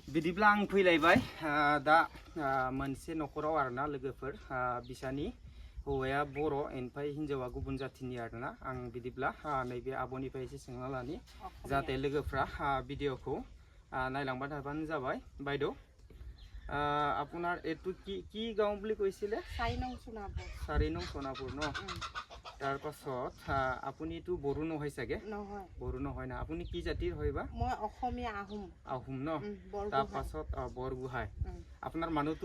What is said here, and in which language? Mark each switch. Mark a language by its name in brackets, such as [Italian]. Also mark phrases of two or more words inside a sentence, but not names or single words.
[Bodo] बिदिब्ला आं फैलायबाय दा मोनसे नखराव आरोना लोगोफोर बिसानि हौवाया बर' ओमफ्राय हिन्जावा गुबुन जाथिनि आरोना आं बिदिब्ला नैबे आब'निफ्राय एसे सोंना लानि जाहाथे लोगोफ्रा भिडिअखौ नायलांबाय थाबानो जाबाय [Assamese] বাইদেউ আপোনাৰ এটো কি কি গাঁও বুলি কৈছিলে 4 নং সোণাপুৰ 4 নং সোণাপুৰ ন তাৰ পাছত আপুনি তো বড়ো নহয় চাগে নহয় বড়ো নহয় না আপুনি কি জাতিৰ হয়বা মই অসমীয়া আহোম আহোম ন তাৰ পাছত বৰগোহাঁই আপোনাৰ মানুহটো